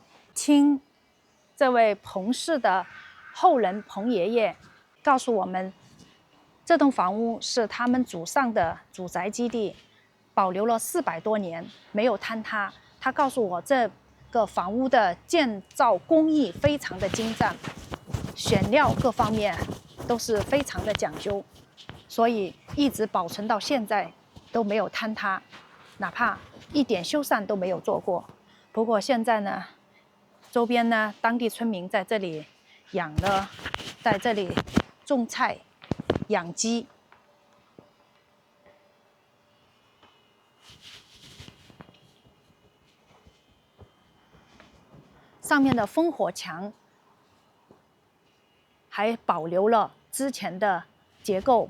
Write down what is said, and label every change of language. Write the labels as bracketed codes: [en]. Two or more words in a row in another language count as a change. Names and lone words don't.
[zh] 听這位彭氏的後人彭爺爺告訴我們，這棟房屋是他們祖上的祖宅基地，保留了400多年，沒有坍塌。他告訴我，這個房屋的建造工藝非常的精湛，選料各方面都是非常的講究，所以一直保存到現在都沒有坍塌，哪怕一點修繕都沒有做過。不過現在呢，周邊呢，當地村民在這裡在這裡種菜、養雞。上面的烽火牆還保留了之前的結構。